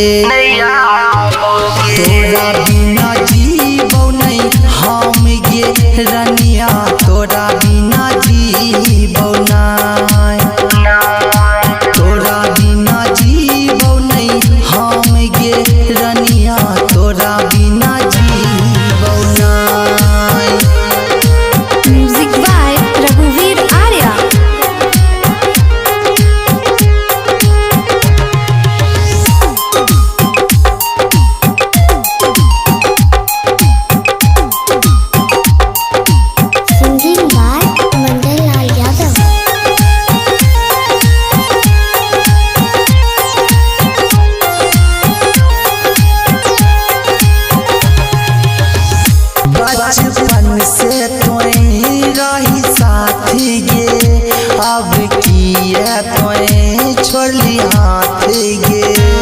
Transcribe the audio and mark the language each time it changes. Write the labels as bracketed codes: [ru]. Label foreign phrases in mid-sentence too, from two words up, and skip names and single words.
[anp] तोरा बिना जीवो नहीं हम ये रनिया, तोरा बिना जीवो नहीं, तोरा बिना जीवो नहीं हम ये रनिया, तोरा बिना जीवो नहीं। [en] Music by Raghuveer Arya. Singing by Mandal Lal Yadav. [anp] बचपन से तोई रही साथी गे, अब किए तोई छोड़ली हाथ गे,